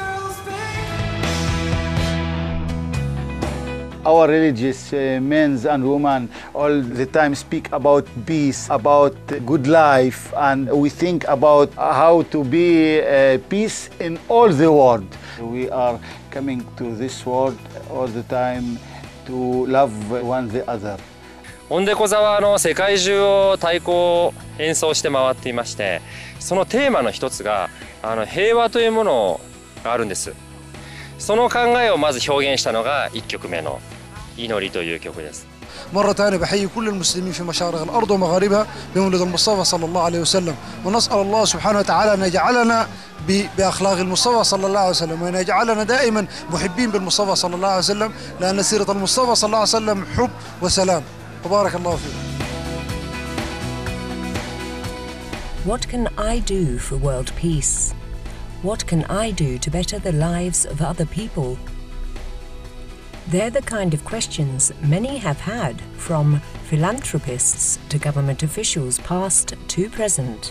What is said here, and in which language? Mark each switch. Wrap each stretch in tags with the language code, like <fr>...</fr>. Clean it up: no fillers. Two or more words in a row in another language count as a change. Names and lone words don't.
<en>Our religious men and women all the time speak about peace, about good life, and we think about how to be peace in all the world. We are coming to this world all the time to love one the other.</en> <ja>オンデコ座は世界中を太鼓を演奏して回っていまして、そのテーマの一つが平和というものがあるんです。その考えをまず表現したのが1曲目の祈りという曲です。</ja> <ar>مرة ثانية بحيي كل المسلمين في مشارق الأرض ومغاربها بمولد المصطفى صلى الله عليه وسلم، ونسأل الله سبحانه وتعالى أن يجعلنا بأخلاق المصطفى صلى الله عليه وسلم، وأن يجعلنا دائما محبين بالمصطفى صلى الله عليه وسلم، لأن سيرة المصطفى صلى الله عليه وسلم حب وسلام. وبارك الله فيك.</ar> <en>What can I do for world peace? What can I do to better the lives of other people? They're the kind of questions many have had, from philanthropists to government officials past to present.</en>